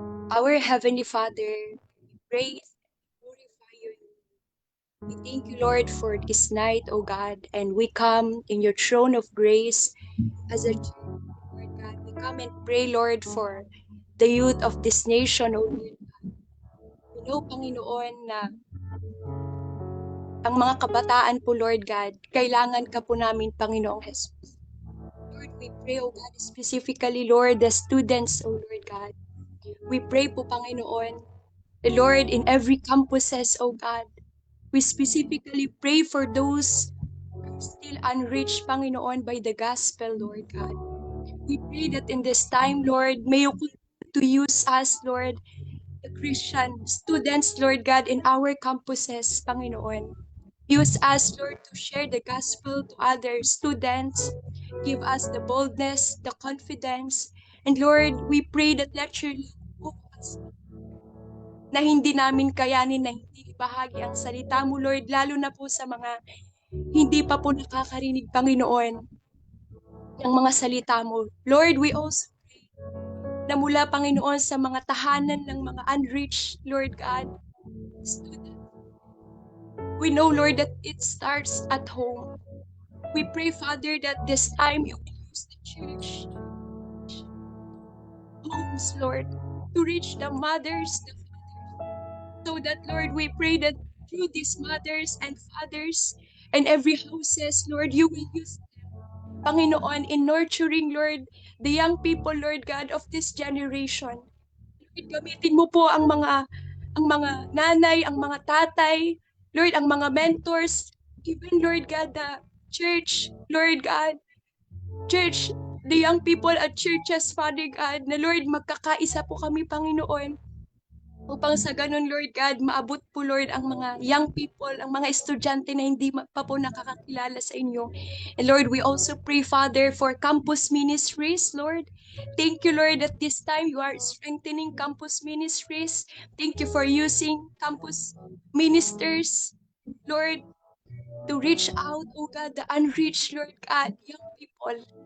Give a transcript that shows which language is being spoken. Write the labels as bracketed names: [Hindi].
[English] Our Heavenly Father, we praise and glorify your name. We thank you, Lord, for this night, O God, and we come in your throne of grace as a church, Lord God. We come and pray, Lord, for the youth of this nation, O Lord. We know, [Filipino] Panginoon, na ang mga kabataan po, Lord God, kailangan ka po namin, Panginoong Jesus. [English] Lord, we pray, O God, specifically, Lord, the students, O Lord God. We pray po, Panginoon, Lord, in every campuses, O God, we specifically pray for those who are still unreached, Panginoon, by the gospel, Lord God. We pray that in this time, Lord, may you continue to use us, Lord, the Christian students, Lord God, in our campuses, Panginoon. Use us, Lord, to share the gospel to other students. Give us the boldness, the confidence. And Lord, we pray that let your love us [Filipino] na hindi namin kayanin, na hindi bahagi ang salita mo, Lord, lalo na po sa mga hindi pa po nakakarinig, Panginoon, ng mga salita mo. [English] Lord, we also pray [Filipino] na mula, [English] Panginoon, [Filipino] sa mga tahanan ng mga [English] unreached, Lord God, students. We know, Lord, that it starts at home. We pray, Father, that this time you will use the church, homes, Lord, to reach the mothers, the fathers, So that, Lord, we pray that through these mothers and fathers and every houses, Lord, you will use Panginoon in nurturing, Lord, the young people, Lord God, of this generation. [Filipino] Lord, gamitin mo po ang mga nanay, ang mga tatay, Lord, ang mga mentors, [English] even, Lord God, the church, Lord God, church, the young people at churches, Father God, [Filipino] na Lord, magkakaisa po kami, Panginoon, upang sa ganun, Lord God, maabot po, Lord, ang mga young people, ang mga estudyante na hindi pa po nakakakilala sa inyo. [English] And Lord, we also pray, Father, for campus ministries, Lord. Thank you, Lord, that this time you are strengthening campus ministries. Thank you for using campus ministers, Lord, to reach out, oh God, the unreached, Lord God, young people.